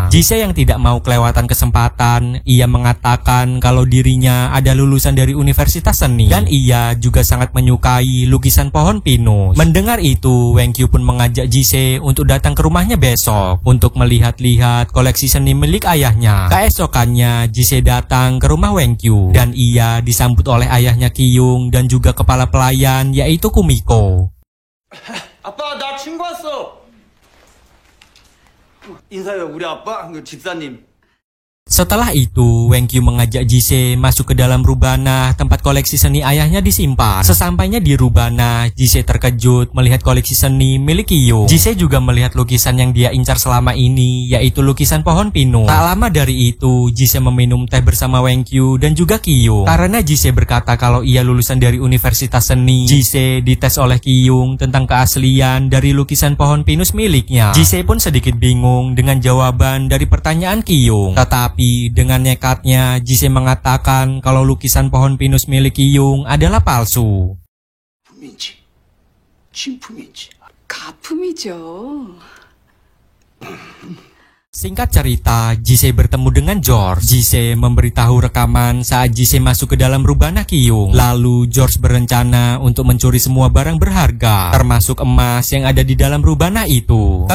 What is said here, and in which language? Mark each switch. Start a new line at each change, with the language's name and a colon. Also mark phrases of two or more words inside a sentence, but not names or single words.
Indonesian: Jise yang tidak mau kelewatan kesempatan, ia mengatakan kalau dirinya ada lulusan dari Universitas Seni dan ia juga sangat menyukai lukisan pohon pinus. Mendengar itu, Weng Kyu pun mengajak Jise untuk datang ke rumahnya besok untuk melihat-lihat koleksi seni milik ayahnya. Keesokannya, Jise datang ke rumah Weng Kyu dan ia disambut oleh ayahnya Kyung dan juga kepala pelayan yaitu Kumiko.
Korean: 아빠 나 친구 왔어. 인사해요 우리 아빠 그 집사님.
Indonesian: Setelah itu, Weng Kyu mengajak Jise masuk ke dalam rubana tempat koleksi seni ayahnya disimpan. Sesampainya di rubana, Jise terkejut melihat koleksi seni milik Kyung. Jise juga melihat lukisan yang dia incar selama ini, yaitu lukisan pohon pinus. Tak lama dari itu, Jise meminum teh bersama Weng Kyu dan juga Kyung. Karena Jise berkata kalau ia lulusan dari Universitas Seni, Jise dites oleh Kyung tentang keaslian dari lukisan pohon pinus miliknya. Jise pun sedikit bingung dengan jawaban dari pertanyaan Kyung. Tetapi dengan nekatnya, Jise mengatakan kalau lukisan pohon pinus milik Kyung adalah palsu.
Korean: 품인지 진품인지 가품이죠.
Indonesian: Singkat cerita, Jise bertemu dengan George. Jise memberitahu rekaman saat Jise masuk ke dalam rubana Kyung. Lalu George berencana untuk mencuri semua barang berharga, termasuk emas yang ada di dalam rubana itu.